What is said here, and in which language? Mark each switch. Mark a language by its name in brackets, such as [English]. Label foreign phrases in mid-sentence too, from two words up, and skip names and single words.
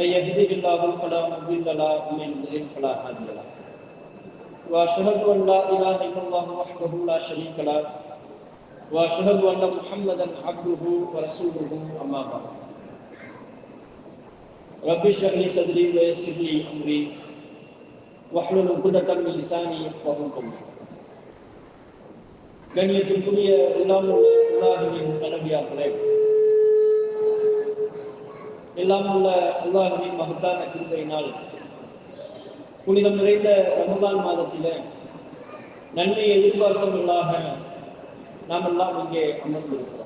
[Arabic] يهده الله فلا مضل له ومن يضلل فلا هادي له وأشهد أن لا إله إلا الله وحده لا شريك له وأشهد أن محمدا عبده ورسوله أما بعد رب اشرح لي صدري ويسر لي امري واحلل عقدة من لساني يفقهوا قولي. [Tamil] கண்ணியத்திற்குரிய அல்லாஹ்வின் நல்லடியார்களே, எல்லாமுள்ள அல்லாஹ்வின் மகத்தான கிருபையினால் புனிதம் நிறைந்த ரமலான் மாதத்திலே நன்மையை எதிர்பார்த்தவர்களாக நாம் எல்லாம் இங்கே அமர்ந்திருக்கிறோம்.